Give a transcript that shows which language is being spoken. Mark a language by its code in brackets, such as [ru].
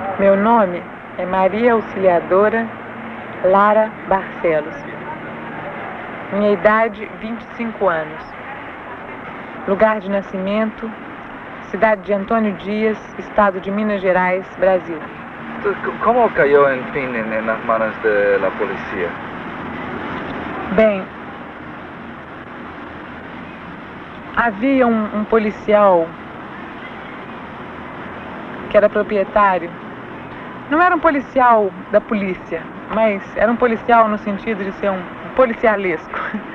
[pt] Meu nome é Maria Auxiliadora Lara Barcelos. Minha idade, 25 anos. Lugar de nascimento, cidade de Antônio Dias, estado de Minas Gerais, Brasil. [es] Entonces, ¿cómo cayó en fin en las manos de la policía? [pt] Bem, havia um policial que era proprietário. Não era um policial da polícia, mas era um policial no sentido de ser um policialesco.